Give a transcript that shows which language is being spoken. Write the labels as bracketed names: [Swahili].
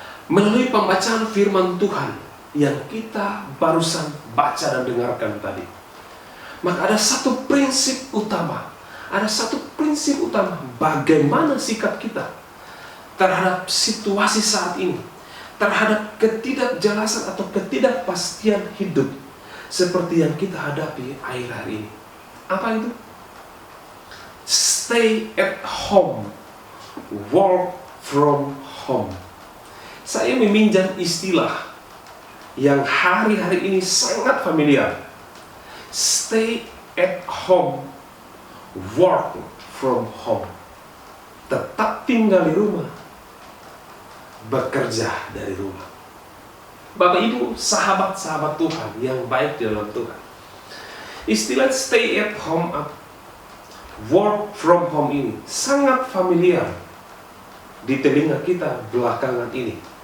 [Indonesian] Melalui pembacaan firman Tuhan yang kita barusan baca dan dengarkan tadi, maka ada satu prinsip utama. Ada satu prinsip utama bagaimana sikap kita terhadap situasi saat ini, terhadap ketidakjelasan atau ketidakpastian hidup seperti yang kita hadapi akhir-akhir ini. Apa itu? [English] Stay at home, work from home. [Indonesian] Saya meminjam istilah yang hari-hari ini sangat familiar. [English] Stay at home, work from home. [Indonesian] Tetap tinggal di rumah, bekerja dari rumah. Bapak Ibu, sahabat-sahabat Tuhan yang baik di dalam Tuhan, istilah stay at home, work from home ini sangat familiar di telinga kita belakangan ini.